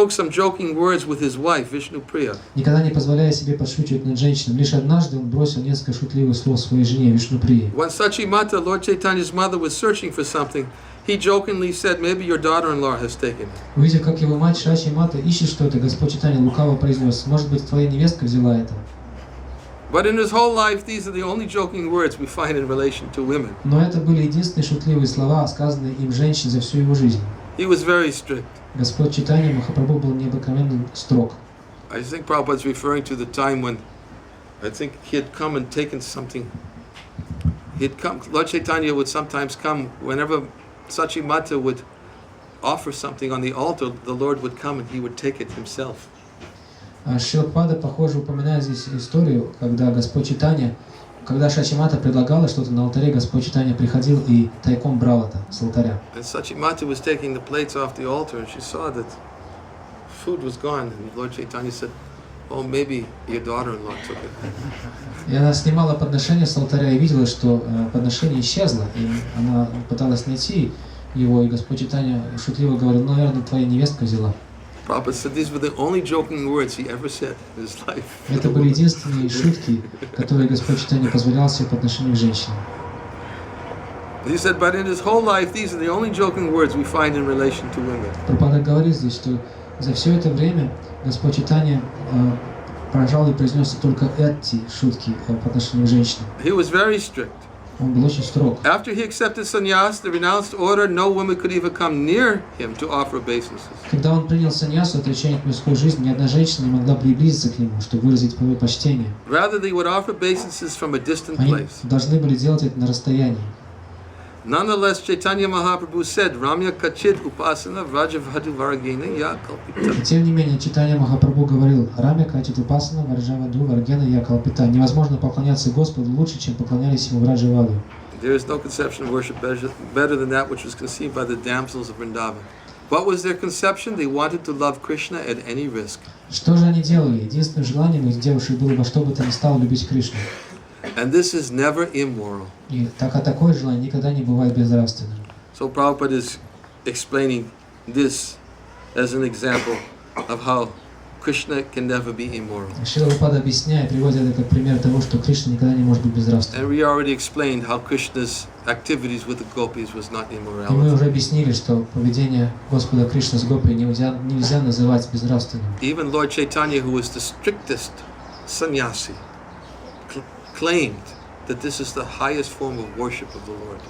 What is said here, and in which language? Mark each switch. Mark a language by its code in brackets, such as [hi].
[en] joking words with his wife, Vishnupriya. [ru] Никогда не позволяя себе подшучивать над женщинами. Лишь однажды он бросил несколько шутливых слов своей жене Вишнуприи. [en] When Sachimata, Lord Chaitanya's mother, was searching for something, he jokingly said, "Maybe your daughter-in-law has taken it." [ru] Увидев, как его мать Шачи Мата ищет что-то, Господь Чайтанья лукаво произнес: может быть, твоя невестка взяла это. [en] But in his whole life, these are the only joking words we find in relation to women. [ru] Но это были единственные шутливые слова, сказанные им женщин за всю его жизнь. [en] He was very strict. [ru] Господь Чайтанья Махапрабху был необыкновенно строг. [en] I think Prabhupada is referring to the time when I think he had come and taken something. Lord Chaitanya would sometimes come whenever Sachimata would offer something on the altar, the Lord would come and he would take it himself. [ru] Шрила Прабхупада, похоже, упоминает здесь историю, когда Господь Чайтанья, когда Шачимата предлагала что-то на алтаре, Господь Чайтанья приходил и тайком брал это с алтаря. [en] And Sachimata was taking the plates off the altar and she saw that food was gone. And Lord Chaitanya said, "Oh, maybe your daughter-in-law took it." [ru] И она снимала подношение с алтаря и видела, что подношение исчезло, и она пыталась найти его, и Господь Чайтанья шутливо говорил: "Ну, наверное, твоя невестка взяла." [en] Prabhupada said these were the only joking words he ever said in his life. [ru] Это были единственные шутки, которые Господь Чайтанья позволял себе по отношению к женщинам. [en] He said, but in his whole life, these are the only joking words we find in relation to women. [ru] Прабхупада говорит здесь, что за все это время Господь Чайтанья, пожалуй, произнес только эти шутки по отношению к женщинам. [en] He was very strict. [ru] Он был очень строг. [en] After he accepted sannyas, the renounced order, no woman could even come near him to offer obeisances. [ru] Когда он принял саньясу, отречение от мирской жизни, ни одна женщина не могла приблизиться к нему, чтобы выразить свое почтение. [en] Rather, they would offer obeisances from a distant [ru] Они [en] place. [ru] должны были делать это на расстоянии. [en] Nonetheless, Chaitanya Mahaprabhu said, [sa] Ramya Kachid Upasana Vrajavadu Varagena Ya Kalpita. [ru] Тем не менее, Чайтанья Махапрабху говорил: [sa] "Рамя Качит Упасана Варджаваду Варгена Я Калпита". [ru] Невозможно поклоняться Господу лучше, чем поклонялись ему Враджаваду. [en] There is no conception of worship better than that which was conceived by the damsels of Vrindavan. What was their conception? They wanted to love Krishna at any risk. [ru] Что же они делали? Единственным желанием этих девушек было во что бы то ни стало любить Кришну. [en] And this is never immoral. [ru] И такое желание никогда не бывает безнравственным. [en] So Prabhupada is explaining this as an example of how Krishna can never be immoral. [ru] Шрила Прабхупада объясняет, приводит это как пример того, что Кришна никогда не может быть безнравственным. [en] And we already explained how Krishna's activities with the gopis was not [ru] И мы [en] immorality. [ru] уже объяснили, что поведение Господа Кришны с гопи нельзя называть безнравственным. [en] Even Lord Chaitanya, who was the strictest sannyasi, claimed that this is the highest form of worship of the Lord.